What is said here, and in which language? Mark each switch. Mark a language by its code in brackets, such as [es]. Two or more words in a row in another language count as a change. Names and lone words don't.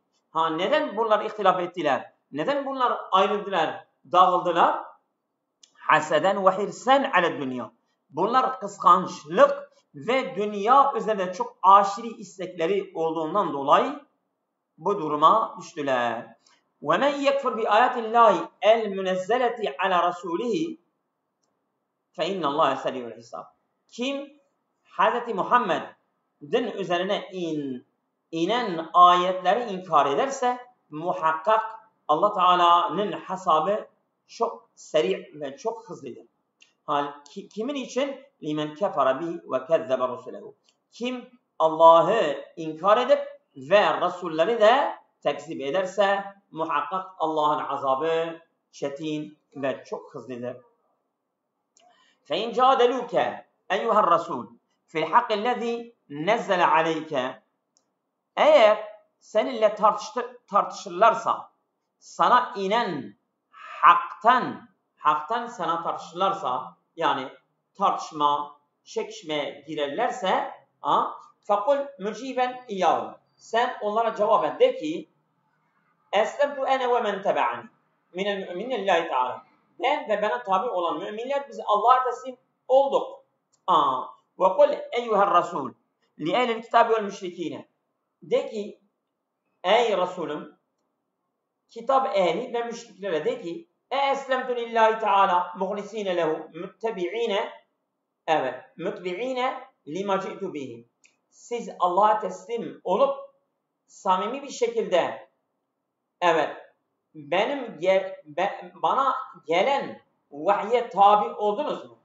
[tr] Neden bunlar ihtilaf ettiler? Neden bunlar ayrıldılar, dağıldılar? [ar] حسدًا و حرصًا على الدنيا. [tr] Bunlar kıskançlık ve dünya üzerinde çok aşırı istekleri olduğundan dolayı bu duruma düştüler. [ar] وَمَنْ يَكْفُرْ بِآيَاتِ اللّٰهِ الْمُنَزَّلَةِ عَلَى رَسُولِهِ فَاِنَّ اللّٰهَ سَرِيعُ الْحِسَابِ. [tr] Kim Hz. Muhammed'in üzerine inen ayetleri inkar ederse muhakkak Allah Teala'nın hesabı çok seri ve çok hızlıdır. Kimin için? [ar] لمن كفر به و كذب رسله. [tr] Kim Allah'ı inkar edip ve Resulleri de tekzip ederse muhakkak Allah'ın azabı çetin ve çok hızlıdır. [ar] فَاِنْ جَادَلُوكَ اَيُّهَا الرَّسُولُ فِي الْحَقِّ الَّذ۪ي نَزَّلَ عَلَيْكَ. [tr] Eğer seninle tartışırlarsa, sana inen haktan sana tartışırlarsa, yani tartışma, çekişmeye girerlerse, [ar] فَقُلْ مُجِيبًا اِيَّهُ. [tr] Sen onlara cevaben de ki, [ar] اَسْلَمْتُ اَنَا وَمَنْ تَبَعَنِي مِنَ الْمُؤْمِنِينَ اللّٰهِ تَعَالَى. [tr] Ben ve bana tabi olan müminler biz Allah'a teslim olduk. [ar] وَقُلْ اَيُّهَا الرَّسُولُ لِأَهْلِ الْكِتَابِ وَالْمُشْرِك۪ينَ. [tr] De ki, ey Resulüm, kitap ehli ve müşriklere de ki, [ar] أسلمت لله تعالى مخلصين له متبعين لما جئت به. [tr] Siz Allah'a teslim olup samimi bir şekilde bana gelen vahye tabi oldunuz mu?